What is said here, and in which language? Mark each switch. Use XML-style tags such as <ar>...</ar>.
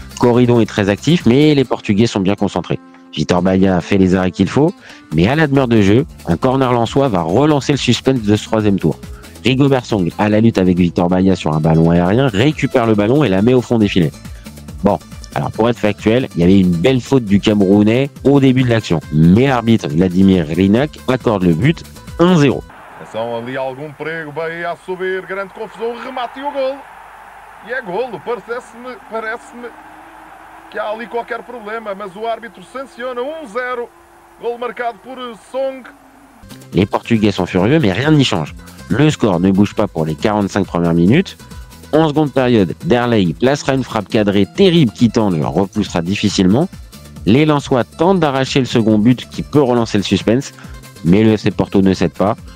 <fr>Corridon est très actif, mais les Portugais sont bien concentrés. Vitor Baia fait les arrêts qu'il faut, mais à la demeure de jeu, un corner lensois va relancer le suspense de ce troisième tour. Rigobert Song, à la lutte avec Vitor Baia sur un ballon aérien, récupère le ballon et la met au fond des filets. Bon, alors pour être factuel, il y avait une belle faute du Camerounais au début de l'action, mais l'arbitre Vladimir Rinak accorde le but 1-0.</fr> <pt>Atenção, ali algum perigo, Bahia a subir, grande confusão, remate e o golo. E é golo, parece-me que há ali qualquer problema, mas o árbitro sanciona 1-0, golo marcado por Song.</pt> <fr>Les Portugais sont furieux, mais rien n'y change. Le score ne bouge pas pour les 45 premières minutes. En seconde période, Derley placera une frappe cadrée terrible qui tente, le repoussera difficilement. Les Lensois tentent d'arracher le second but qui peut relancer le suspense, mais le FC Porto ne cède pas.</fr>